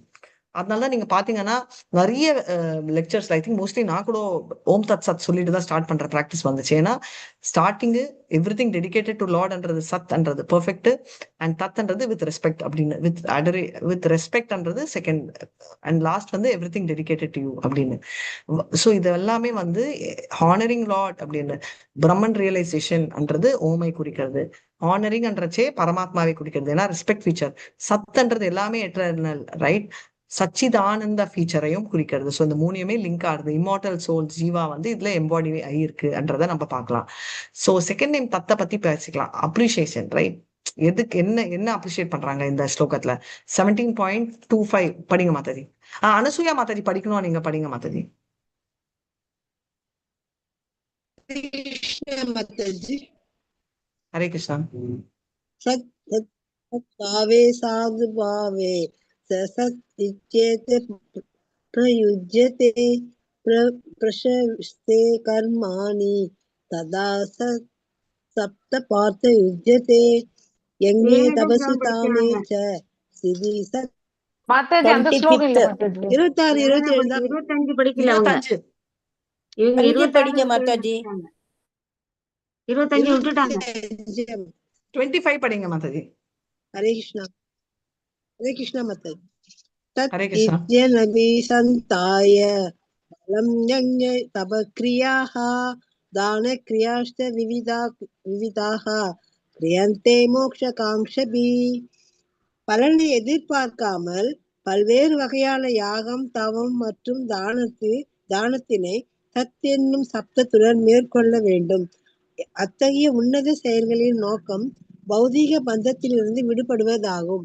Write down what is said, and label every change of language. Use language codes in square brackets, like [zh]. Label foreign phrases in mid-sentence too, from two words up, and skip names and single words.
[ta] அதனாலதான் நீங்க பாத்தீங்கன்னா நிறைய லெக்சர்ஸ், [en] I think mostly [ta] நான் கூட [sa] ॐ तत् सत् [ta] சொல்லிட்டு தான் ஸ்டார்ட் பண்ற ப்ராக்டிஸ் வந்துச்சு. [en] ஏன்னா starting every thing dedicated to Lord சத்ன்றது perfect, and தத்ன்றது with respect அப்படின்னு, with respect second, and last வந்து every thing dedicated to you அப்படின்னு. [ta] ஸோ இது எல்லாமே வந்து [en] honoring Lord [ta] அப்படின்னு. பிரம்மன் ரியலைசேஷன்ன்றது ஓமை குறிக்கிறது, ஹானரிங்ன்றச்சே பரமாத்மாவை குறிக்கிறது, ஏன்னா [en] respect feature. [ta] சத்ன்றது எல்லாமே [en] eternal, right? [ta] சச்சிதானந்த ஃபீச்சரையும் குறிக்கிறது. ஸோ இந்த மூணையுமே லிங்க் ஆகுது. [en] immortal soul [ta] ஜீவா வந்து இதுல எம்பாடி ஆகியிருக்குன்றதை நம்ம பார்க்கலாம். [en] so second name [ta] தத்தை பத்தி பேசிக்கலாம். [en] appreciation, right? [ta] எதுக்கு என்ன அப்ரிஷியேட் பண்றாங்க இந்த ஸ்லோகத்துல? 17.25 படிங்க மாதாஜி. அனசூயா மாதாஜி படிக்கணும், நீங்க படிங்க மாதாஜி. ஹரே கிருஷ்ணா. [sa] सत्भावे साधुभावे सत्युच्यते प्रयुज्यते प्रशस्ते कर्माणि तदा सप्त पार्थ युज्यते यज्ञे तपसि तामे च सिद्धि सत् [ta] மாதாஜி அந்த ஸ்லோகம் இல்ல 25th மாதாஜி. 26 27 தான் 25 படிக்கல அவங்க. 25 இவங்க 5 26 படிங்க மாதாஜி. 25 விட்டுட்டாங்க. 25 25 படிங்க மாதாஜி. हरे कृष्णा माताजी तत् हरे कृष्णा. [sa] इत्यनपि सन्ताय बलं यज्ञ तपक्रियाः दानक्रियाश्च विविधाः क्रियन्ते मोक्षकाङ्क्षभिः [ta] பலனை எதிர்பார்க்காமல் பல்வேறு வகையான யாகம் தவம் மற்றும் தானத்தினை சத் என்னும் சப்தத்துடன் மேற்கொள்ள வேண்டும். அத்தகைய உன்னத செயல்களின் நோக்கம் பௌதீக பந்தத்திலிருந்து விடுபடுவதாகும்.